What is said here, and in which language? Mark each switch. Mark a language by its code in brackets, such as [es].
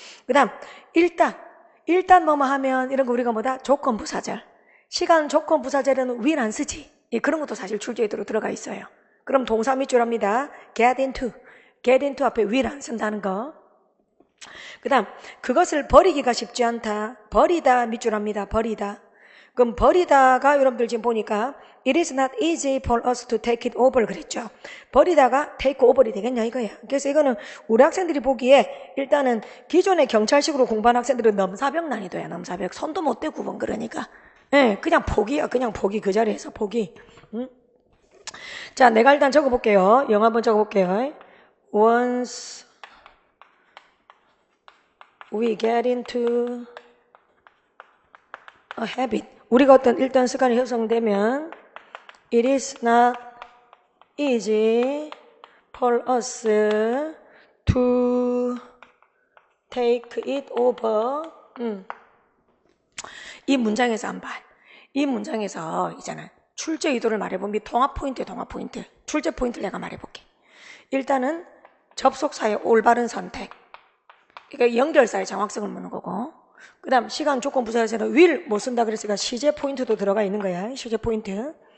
[ko] 그 다음 일단 뭐뭐 하면 이런 거 우리가 뭐다? 조건부사절. 시간 조건부사절에는 will 안 쓰지. 그런 것도 사실 출제에도 들어가 있어요. 그럼 동사 밑줄 합니다. get into 앞에 will 안 쓴다는 거. 그 다음 그것을 버리기가 쉽지 않다. 버리다 밑줄 합니다. 버리다. 그럼 버리다가 여러분들 지금 보니까 [en] it is not easy for us to take it over [ko] 그랬죠. 버리다가 take over이 되겠냐 이거야. 그래서 이거는 우리 학생들이 보기에 일단은 기존의 경찰식으로 공부한 학생들은 넘사벽 난이도야. 넘사벽. 손도 못 대고 9번 그러니까. 예, 그냥 포기야. 그냥 포기. 그 자리에서 포기. 응? 자, 내가 일단 적어볼게요. 영어 한번 적어볼게요. [en] Once we get into a habit. [ko] 우리가 어떤 일단 습관이 형성되면 [en] it is not easy for us to take it over. [ko] 이 문장에서 한 발. 이 문장에서 있잖아. 출제 의도를 말해보면 통합 포인트. 출제 포인트를 내가 말해볼게. 일단은 접속사의 올바른 선택. 그러니까 연결사의 정확성을 묻는 거고. 그 다음 시간 조건 부사에서는 will 못 쓴다 그랬으니까 시제 포인트도 들어가 있는 거야. 시제 포인트.